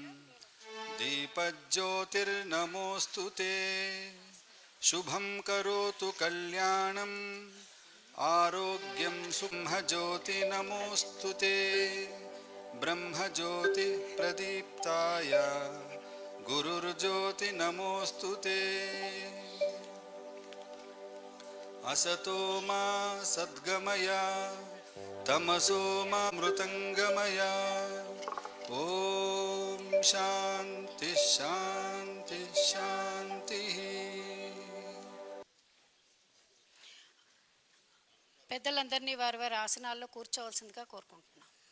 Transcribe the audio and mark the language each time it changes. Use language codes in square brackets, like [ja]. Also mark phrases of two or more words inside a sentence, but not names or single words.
[sa] దీపజ్యోతిర్నమోస్తుతే శుభం కరోతు కళ్యాణం ఆరోగ్యం సుబ్రహ్మజ్యోతి నమోస్తుతే బ్రహ్మజ్యోతి ప్రదీప్తాయ గురుర్జ్యోతి నమోస్తుతే असतो मा सद्गमय तमसो मा मृतंगमय ओम शांति शांति शांति. [te] పెద్దలందరినీ వారి వారి ఆసనాల్లో కూర్చోవలసిందిగా కోరుకుంటున్నాం.